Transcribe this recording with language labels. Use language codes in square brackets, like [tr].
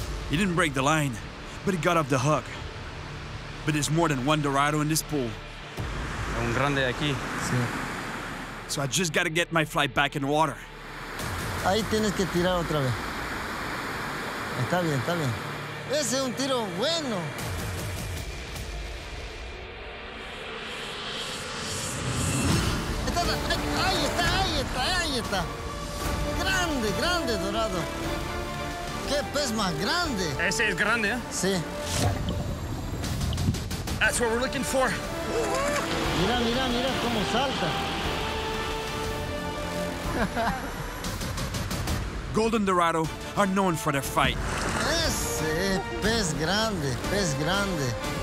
[en] He didn't break the line, but he got off the hook. But there's more than one dorado in this pool. [es] Un grande aquí. Sí. [en] So I just gotta get my fly back in the water. [es] Ahí tienes que tirar otra vez. Está bien, está bien. Ese es un tiro bueno. Ahí está, ahí está, ahí está. Grande, grande dorado. ¡Qué pez más grande! Ese es grande, ¿eh? Sí. [en] That's what we're looking for. [es] Mira, mira, mira cómo salta. [en] Golden dorado are known for their fight. [es] Ese es pez grande, pez grande.